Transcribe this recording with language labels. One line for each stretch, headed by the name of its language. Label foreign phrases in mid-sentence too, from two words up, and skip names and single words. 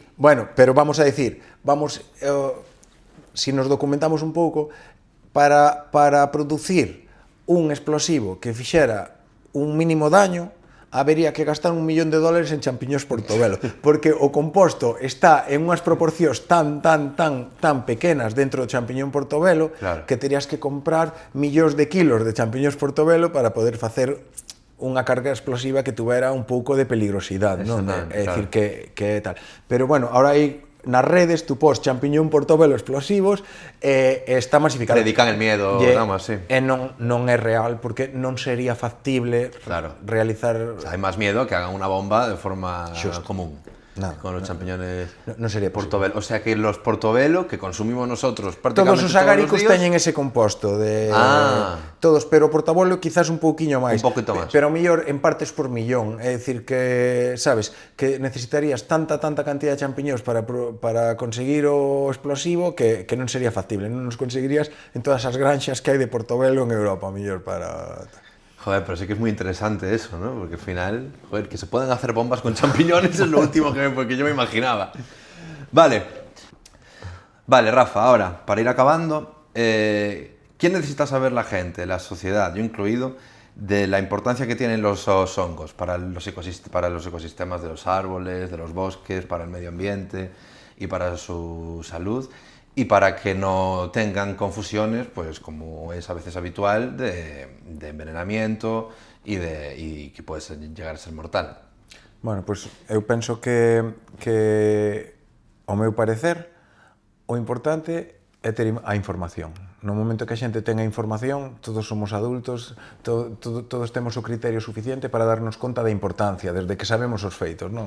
Galician: Bueno, pero
Spanish: vamos a decir,
Galician: si nos documentamos un pouco, para producir un explosivo que fixera un mínimo daño, habería que gastar $1 millón en champiñóns portobelo, porque o composto está en unhas proporcións tan pequenas dentro do champiñón portobelo, claro, que terías que comprar millóns de kilos de champiñóns portobelo para poder facer unha carga explosiva que tuvera un pouco de peligrosidade, non? É dicir, que tal. Pero bueno, ahora hai nas redes, tú pos champiñón portobelo explosivos e está masificado.
Spanish: Predican el miedo, vamos, sí.
Galician: E non é real, porque non sería factible realizar...
Spanish: O sea,
Galician: hai máis miedo que hagan unha bomba de forma común.
Spanish: Con los champiñones no sería portobelo. O sea que los portobelo que consumimos nosotros prácticamente
Galician: todos os agáricos teñen ese composto de todos, pero o portobelo quizás un pouquiño máis. Un poquito máis. Pero mellor en partes por millón, é dicir que, sabes, que necesitarías tanta cantidad de champiñóns para conseguir o explosivo que non sería factible, non nos conseguirías en todas as granxas que hai de portobelo en Europa, mellor para...
Spanish: Joder, pero sí que es muy interesante eso, ¿no? Porque al final, joder, que se pueden hacer bombas con champiñones es lo último que yo me imaginaba. Vale, Rafa, ahora, para ir acabando, ¿qué necesita saber la gente, la sociedad, yo incluido, de la importancia que tienen los hongos para los ecosistemas de los árboles, de los bosques, para el medio ambiente y para su salud? Y para que no tengan confusiones, pues como es a veces habitual, de envenenamiento y que puede llegar a ser mortal.
Galician: Bueno, pues eu penso que ao meu parecer, o importante é ter a información. No momento que a xente ten a información, todos somos adultos, todos temos o criterio suficiente para darnos conta da importancia, desde que sabemos os feitos, non?